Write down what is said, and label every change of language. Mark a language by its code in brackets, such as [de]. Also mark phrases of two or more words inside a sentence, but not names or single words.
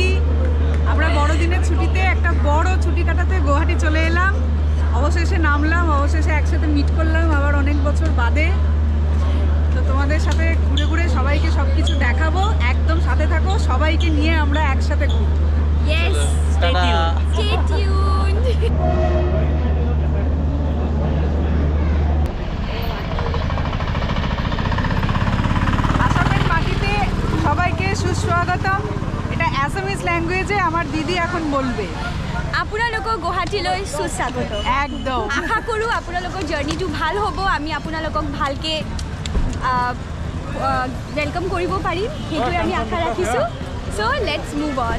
[bn] আমরা বড়দিনের ছুটিতে একটা বড় ছুটি কাটাতে গুয়াহাটি চলে এলাম। অবশেষে নামলাম, অবশেষে একসাথে মিট করলাম আবার অনেক বছর বাদে। তো তোমাদের সাথে ঘুরে ঘুরে সবাইকে সবকিছু দেখাবো, একদম সাথে থাকো, সবাইকে নিয়ে আমরা একসাথে ঘুরবো। [en] Yes, [bn] টাটা। [en] stay tuned. [bn] আসামের মাটিতে সবাইকে সুস্বাগতম। এটা [en] Assamese language [bn] আমার দিদি এখন বলবে। [as] আপোনালোকক গুৱাহাটীলৈ সুস্বাগত। [bn] একদম। [as] আশা কৰোঁ আপোনালোকৰ জাৰ্ণিটো ভাল হ'ব, আমি আপোনালোকক ভালকৈ ৱেলকাম কৰিব পাৰিম, সেইটোৱে আমি আশা ৰাখিছোঁ। [en] So let's move on.